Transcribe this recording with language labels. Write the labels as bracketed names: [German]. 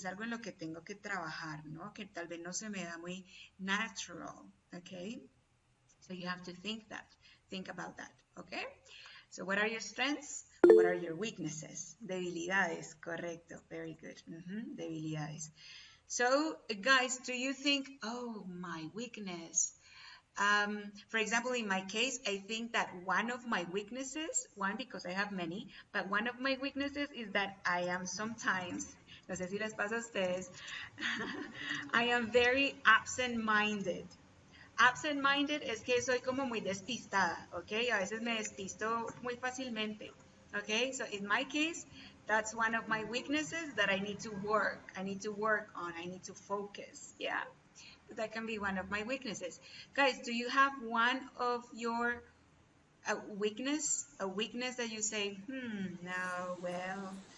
[Spanish] Es algo en lo que tengo que trabajar, ¿no? Que tal vez no se me da muy natural, [English] okay? So you have to think about that, okay? So what are your strengths? What are your weaknesses? [Spanish] Debilidades, correcto, [English] very good. Debilidades. So, guys, do you think, oh, my weakness? For example, in my case, I think that one of my weaknesses, because I have many, but one of my weaknesses is that I am sometimes, [Spanish] no sé si les pasa a ustedes, [English] I am very absent-minded. [Spanish] Absent-minded es que soy como muy despistada, ¿ok? A veces me despisto muy fácilmente, ¿ok? [English] So in my case, that's one of my weaknesses that I need to work. I need to work on. I need to focus, yeah? That can be one of my weaknesses. Guys, do you have one of your a weakness that you say, no, well,